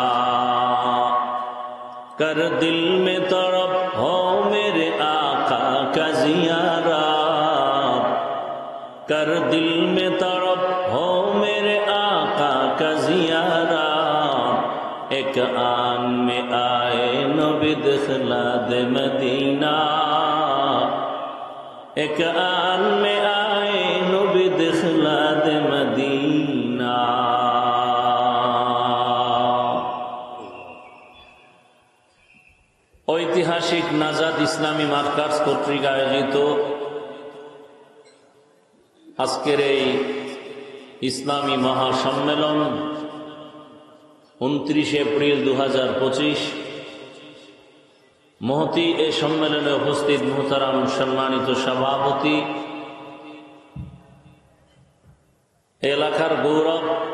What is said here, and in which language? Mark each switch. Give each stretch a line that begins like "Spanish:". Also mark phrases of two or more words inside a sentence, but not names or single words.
Urdu: کر دل میں طرب ہو میرے آقا کا زیارت، کر دل میں طرب ہو میرے آقا کا زیارت، ایک آن میں آئے نبی دخلا دے مدینہ، ایک آن میں آئے نبی دخلا دے مدینہ۔
Bangla: ঐতিহাসিক নাজাত ইসলামী মার্কার্স কর্তৃক আয়োজিত আজকের এই ইসলামী মহাসম্মেলন 29 এপ্রিল 2025 মহতি এ সম্মেলনে উপস্থিত মুহতারাম সম্মানিত সভাপতি, এলাকার গৌরব,